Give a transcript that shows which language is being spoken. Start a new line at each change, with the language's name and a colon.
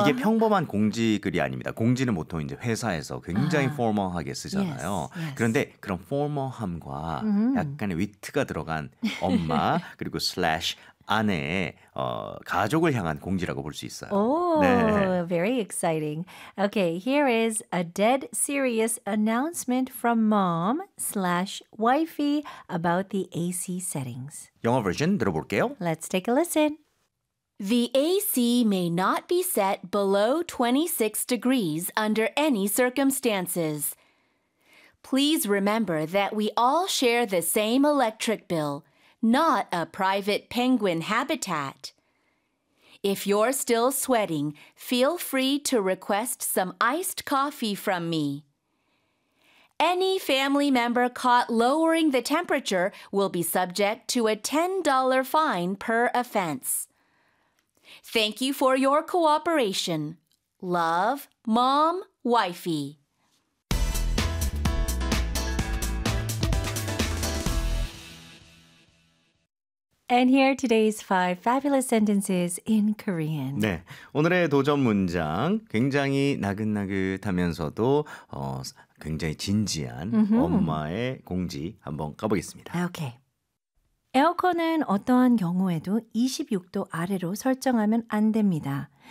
Korean: 이게 평범한 공지글이 아닙니다. 공지는 보통 이제 회사에서 굉장히 포멀하게 쓰잖아요.
English: Yes, yes.
Korean: 그런데 그런 포멀함과 약간의 위트가 들어간 엄마 그리고 slash 아내의 가족을 향한 공지라고 볼 수 있어요.
English: Oh, 네. Very exciting. Okay, here is a dead serious announcement from mom slash wifey about the AC settings. 영어 버전 들어볼게요. Let's take a listen. The AC may not be set below 26 degrees under any circumstances. Please remember that we all share the same electric bill. Not a private penguin habitat. If you're still sweating, feel free to request some iced coffee from me. Any family member caught lowering the temperature will be subject to a $10 fine per offense. Thank you for your cooperation. Love, Mom, Wifey. And here are today's five fabulous sentences in Korean.
Korean: 네, 오늘의 도전 문장 굉장히 나긋나긋하면서도 굉장히 진지한 엄마의 공지 한번 가보겠습니다.
English: Okay.
Korean: 에어컨은 어떠한 경우에도 26도 아래로 설정하면 안 됩니다.